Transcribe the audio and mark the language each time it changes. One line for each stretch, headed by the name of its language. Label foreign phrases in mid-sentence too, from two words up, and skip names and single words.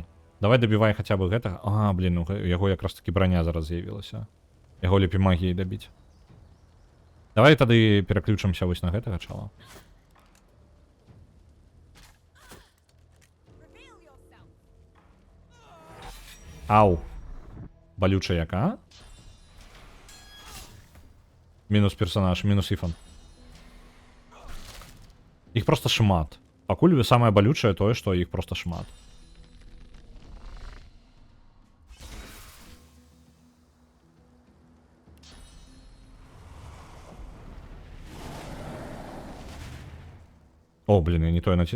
Belarusian: Давай добівай хаця бы гэтага. А, блин, у яго якраз таки броня зараз з'явілася. Яго лепей магіяй дабіць. Давай тады пераключымся вось на гэтага чала. Ау. Балюча яка? Мінус персонаж, мінус Іфан. Іх просто шмат. Пакуль самае балючае тое, што іх просто шмат. О, блин, я не тое наці...